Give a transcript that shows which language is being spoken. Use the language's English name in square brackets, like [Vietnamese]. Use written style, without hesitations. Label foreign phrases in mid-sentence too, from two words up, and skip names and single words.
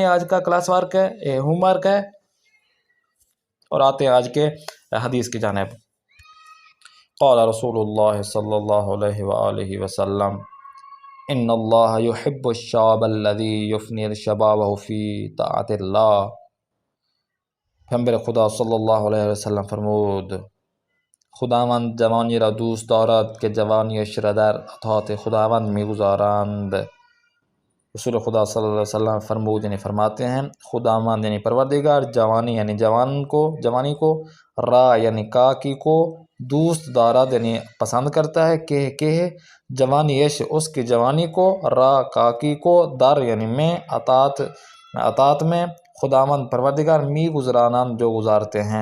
[Urdu] آج کا [English] class work [Urdu] ہے، یہ [English] home work [Urdu] ہے. اور آتے ہیں آج کے حدیث کی جانب. [Arabic] قال رسول اللہ صلی اللہ علیہ وآلہ وسلم ان اللہ یحب الشاب الذی یفنی شبابہ فی طاعت اللہ. [Persian] پیغمبر خدا [Arabic] صلی اللہ علیہ وسلم [Persian] فرمود خداوند جوانی را دوست دارد که جوانیش را در اطاعت خداوند میگذارند. رسول خدا [Arabic] صلی اللہ علیہ وسلم [Urdu] فرمود یعنی فرماتے ہیں خداوند یعنی پروردگار جوانی یعنی جوانی کو را یعنی کاکی کو [Persian] دوست دارد [Urdu] یعنی پسند کرتا ہے کہ جوانی یش اس کی جوانی کو را کاکی کو در یعنی میں اطاعت میں خداوند پروردگار [Persian] می گزرانان [Urdu] جو گزارتے ہیں۔